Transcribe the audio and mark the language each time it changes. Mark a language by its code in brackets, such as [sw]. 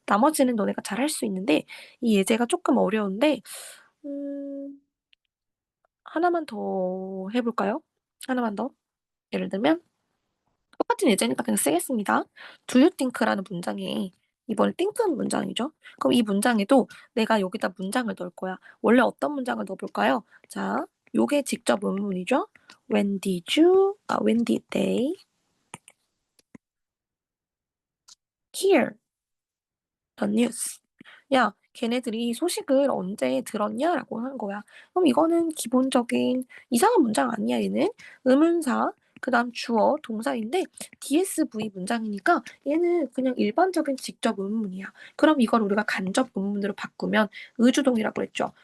[ko] 나머지는 너네가 잘 할 수 있는데 이 예제가 조금 어려운데 하나만 더 해볼까요? 하나만 더. 예를 들면 똑같은 예제니까 그냥 쓰겠습니다. [en] Do you think [ko] 라는 문장에 이번에 think는 문장이죠. 그럼 이 문장에도 내가 여기다 문장을 넣을 거야. 원래 어떤 문장을 넣어볼까요? 자, 요게 직접 의문문이죠. [en] When did they hear the news? [ko] 야, 걔네들이 소식을 언제 들었냐라고 하는 거야. 그럼 이거는 기본적인 이상한 문장 아니야, 얘는. 의문사, 그다음 주어, 동사인데 DSV 문장이니까 얘는 그냥 일반적인 직접 의문이야. 그럼 이걸 우리가 간접 의문으로 바꾸면 의주동이라고 했죠.